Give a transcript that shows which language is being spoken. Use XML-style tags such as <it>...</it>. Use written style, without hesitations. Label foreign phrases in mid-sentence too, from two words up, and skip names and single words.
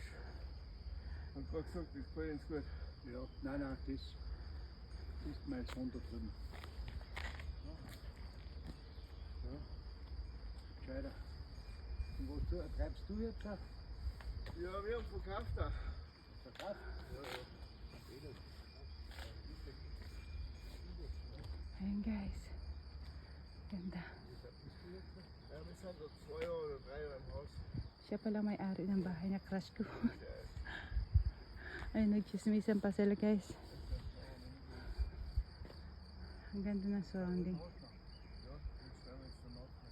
<de>Hat gerade gesagt, das gefällt uns gut. Ja, nein, das ist mein Sohn da drüben. Ja. Gescheiter. Und was treibst du jetzt? Ja, wir haben verkauft da. Verkauft? Ja.</de> <tl>Ayan guys. Ganda.</tl> <de>Ja, wir sind da 2 oder 3 Jahre im Haus.</de> <tl>Siya pala may-ari ng bahay na crush ko. Ay, nagchismisan pa sila guys. Ang ganda ng surrounding.</tl> <de>Ja, jetzt werden wir jetzt danach.</de>